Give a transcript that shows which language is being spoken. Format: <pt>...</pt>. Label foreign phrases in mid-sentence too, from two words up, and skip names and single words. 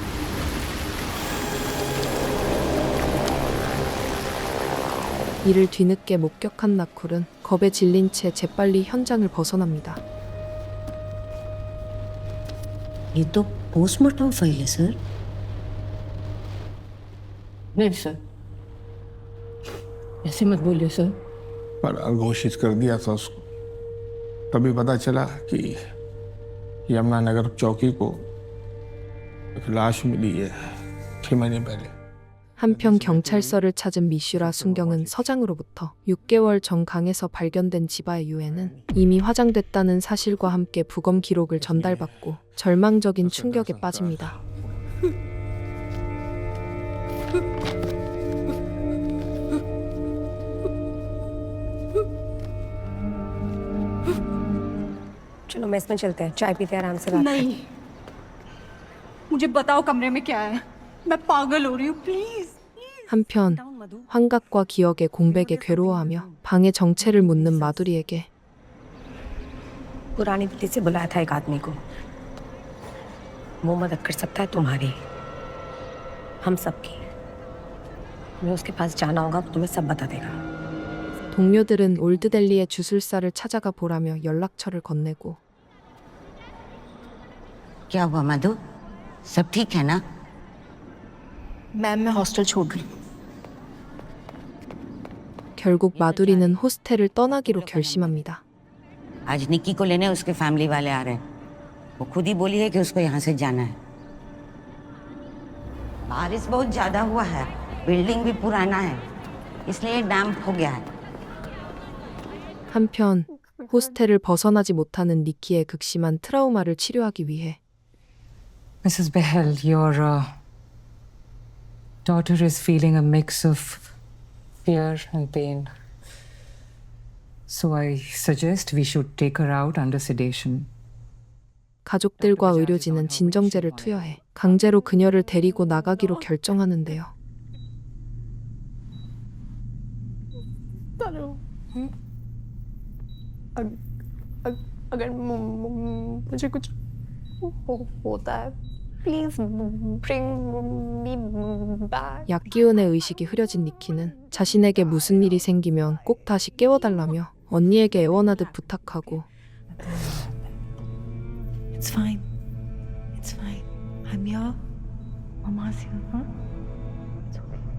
<ko>이를 뒤늦게 목격한 나쿨은 겁에 질린 채 재빨리 현장을 벗어납니다.</ko> <hi>ये तो</hi> <en>postmortem file</en> <hi>है सर. नहीं सर, ऐसे मत बोलिए सर. पर घोषित कर दिया था उसको. तभी पता चला कि यमुनानगर चौकी को एक लाश मिली है 6 महीने पहले।</hi> <ko>한편 경찰서를 찾은 미슈라 순경은 서장으로부터 6개월 전 강에서 발견된 지바의 유해는 이미 화장됐다는 사실과 함께 부검 기록을 전달받고 절망적인 충격에 빠집니다.</ko> <hi>चलो मेस में चलते हैं, चाय पीते हैं, आराम से बात नहीं, मुझे बताओ कमरे में क्या है। मैं पागल हो रही हूँ, प्लीज।</hi> <ko>한편 환각과 기억의 공백에 괴로워하며 방의 정체를 묻는 마두리에게</ko> <hi>पुरानी दिल्ली से बुलाया था एक आदमी को, वो मदद कर सकता है तुम्हारी, हम सबकी। मैं उसके पास जाना होगा, वो तुम्हें सब बता देगा।</hi> <ko>동료들은 올드델리의 주술사를 찾아가 보라며 연락처를 건네고</ko> <hi>क्या हुआ मधु? सब ठीक है ना? मैम मैं हॉस्टल छोड़ रही हूँ।</hi> <ko>결국 마두리는 호스텔을 떠나기로 결심합니다.</ko> <hi>आज निक्की को लेने उसके फैमिली वाले आ रहे हैं। वो खुद ही बोली है कि उसको यहाँ से जाना है। बारिश बहुत ज्यादा हुआ है, बिल्डिंग भी पुराना है, इसलिए डैम्प हो गया है।</hi> <ko>한편 호스텔을 벗어나지 못하는 니키의 극심한 트라우마를 치료하기 위해</ko> <en>Mrs. Behel, your daughter is feeling a mix of fear and pain. So I suggest we should take her out under sedation.</en> <ko>가족들과 의료진은 진정제를 투여해 강제로 그녀를 데리고 나가기로 결정하는데요.</ko> <hi>अगर मुझे कुछ होता है,</hi> <en>प्लीज bring me back.</en> <ko>약 기운의 의식이 흐려진 니키는 자신에게 무슨 일이 생기면 꼭 다시 깨워달라며 언니에게 애원하듯 부탁하고</ko> <en>It's fine. It's fine. I'm here. Mama's here. Huh? It's okay.</en>